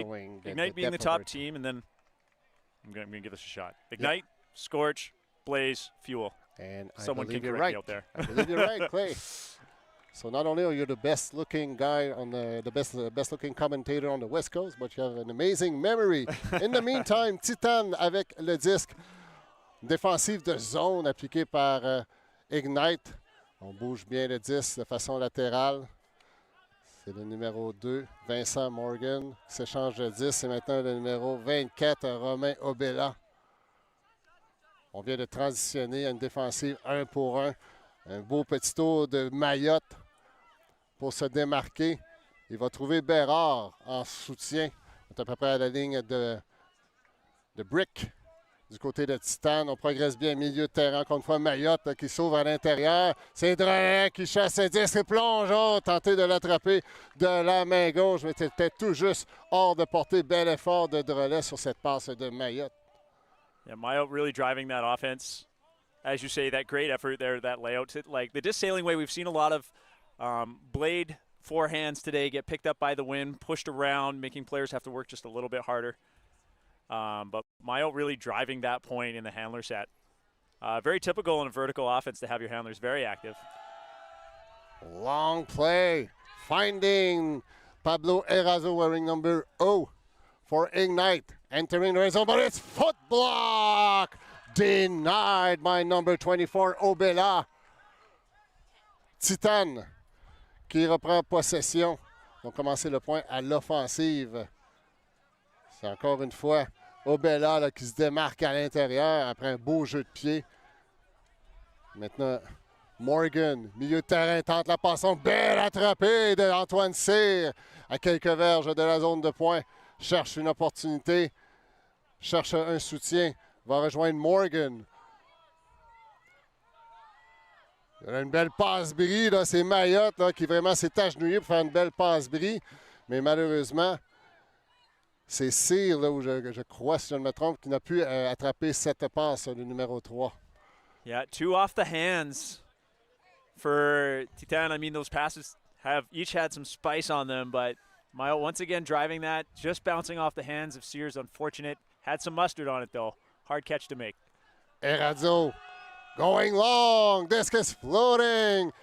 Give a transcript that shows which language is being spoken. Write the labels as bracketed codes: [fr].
[en] showing Ignite being the top team, and then I'm going to give this a shot. Ignite, Scorch, Blaze, Fuel. And someone can you're correct right. me out there. I believe you're right, Clay. So not only are you the best-looking guy on the best-looking commentator on the West Coast, but you have an amazing memory. In the meantime, [fr] Titane avec le disque. Défensive de zone appliquée par Ignite. On bouge bien le disque de façon latérale. C'est le numéro 2, Vincent Morgan, qui s'échange le 10. Et maintenant le numéro 24, Romain Obella. On vient de transitionner à une défensive 1 pour 1. Un beau petit tour de Mayotte pour se démarquer. Il va trouver Bérard en soutien. On est à peu près à la ligne de Brick. Du côté de Titane, on progresse bien milieu de terrain. Encore une fois, Mayotte qui s'ouvre à l'intérieur. C'est Drolet qui chasse ses disques et plonge. Oh, tenter de l'attraper de la main gauche, mais c'était tout juste hors de portée. Bel effort de Drolet sur cette passe de Mayotte. [en] Yeah, Mayotte really driving that offense. As you say, that great effort there, that layout. Like the disc sailing way, we've seen a lot of blade forehands today get picked up by the wind, pushed around, making players have to work just a little bit harder. But Mayotte really driving that point in the handler set. Very typical in a vertical offense to have your handlers very active. Long play, finding Pablo Erazo wearing number 0 for Ignite. Entering the red zone, but it's foot block! Denied by number 24, Obella. [fr] Titane qui reprend possession. Ils ont commencé le point à l'offensive. C'est encore une fois Obella là, qui se démarque à l'intérieur après un beau jeu de pied. Maintenant, Morgan, milieu de terrain, tente la passe. Belle attrapée d'Antoine Cyr à quelques verges de la zone de pointe. Cherche une opportunité, cherche un soutien, va rejoindre Morgan. Il y a une belle passe-brie, c'est Mayotte là, qui vraiment s'est agenouillé pour faire une belle passe-brie. Mais malheureusement, c'est Cyr, là, où je crois, si je ne me trompe, qui n'a pu attraper cette passe, le numéro 3. [en] Yeah, 2 off the hands for Titane. I mean, those passes have each had some spice on them, but Mayotte once again driving that, just bouncing off the hands of Sears. Unfortunate. Had some mustard on it, though. Hard catch to make. Erazo going long. Disc is floating.